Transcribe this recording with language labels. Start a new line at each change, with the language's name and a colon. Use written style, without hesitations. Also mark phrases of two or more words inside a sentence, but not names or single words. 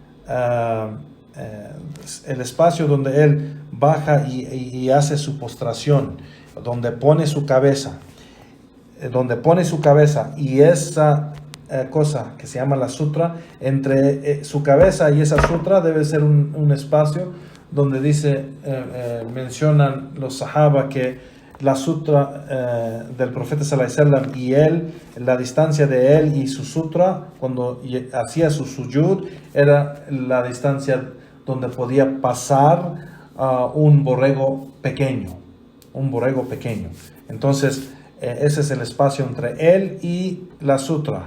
Spanish: el espacio donde él baja y hace su postración, donde pone su cabeza, y esa cosa que se llama la sutra, entre su cabeza y esa sutra debe ser un espacio donde mencionan los sahaba que la sutra del profeta
Arabic: صلى الله عليه وسلم
Spanish: y él, la distancia de él y su sutra cuando hacía su sujud era la distancia donde podía pasar un borrego pequeño. Entonces ese es el espacio entre él y la sutra.